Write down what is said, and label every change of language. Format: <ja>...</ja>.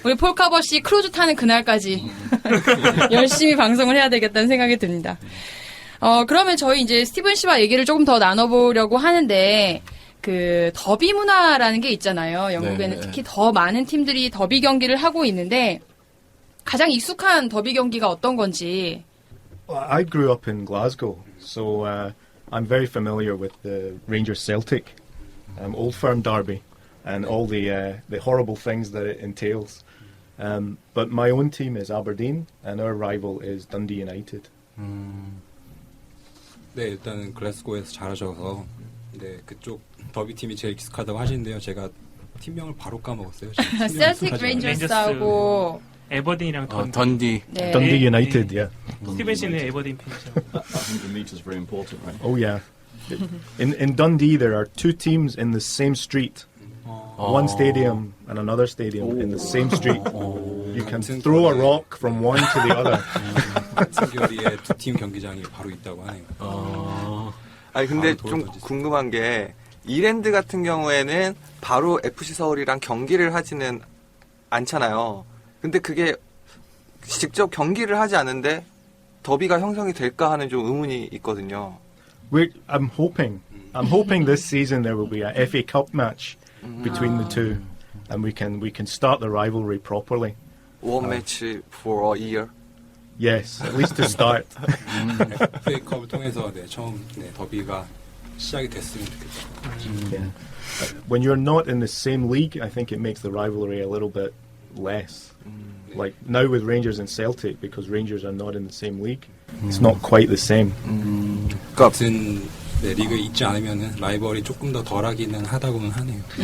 <ko>우리 폴카버 씨 크루즈 타는 그날까지. 열심히 방송을 해야 되겠다는 생각이 듭니다. 그러면 저희 이제 스티븐 씨와 얘기를 조금 더 나눠보려고 하는데, 그 더비 문화라는 게 있잖아요. 영국에는 특히 더 많은 팀들이 더비 경기를 하고 있는데 가장 익숙한 더비 경기가 어떤 건지.</ko> <en>Well, I grew up in Glasgow, so I'm very familiar with the Rangers Celtic, Old Firm derby, and all the horrible things that it entails. But my own team is Aberdeen, and our rival is Dundee United.</en> <ko>네, 일단은 글래스고에서 자라셔서 그쪽 더비 팀이 제일 익숙하다고 하시는데요. 제가 팀명을 바로 까먹었어요. 셀틱 레인저스하고 에버딘이랑 던디. 네.</ko> <en>Dundee United, yeah.</en> <ko>스티븐 씨는 에버딘 팬이죠.</ko> <en>100 meters very important, right? Oh yeah. In Dundee, there are 2 teams in the same street. One stadium and another stadium in the same street. You can throw a rock from one to the other.</en> <ko>같은 교리에 2팀 경기장이 바로 있다고 하네요. 아니 근데 좀 궁금한 게 이랜드 같은 경우에는 바로 FC 서울이랑 경기를 하지는 않잖아요. 근데 그게 직접 경기를 하지 않는데 더비가 형성이 될까 하는 좀 의문이 있거든요.</ko> <en>I'm hoping this season there will be a FA Cup match between the two, and we can start the rivalry properly. One match for a year. Yes, at least to start.</en> <ko>FA컵을 통해서 처음 더비가 시작이 됐으면 좋겠어요.</ko> <en>Yeah. When you're not in the same league, I think it makes the rivalry a little bit less. Like now with Rangers and Celtic, because Rangers are not in the same league, it's not quite the same.</en> <ko>같은 리그에 있지 않으면 라이벌이 조금 더 덜하기는 하다고는 하네요.</ko>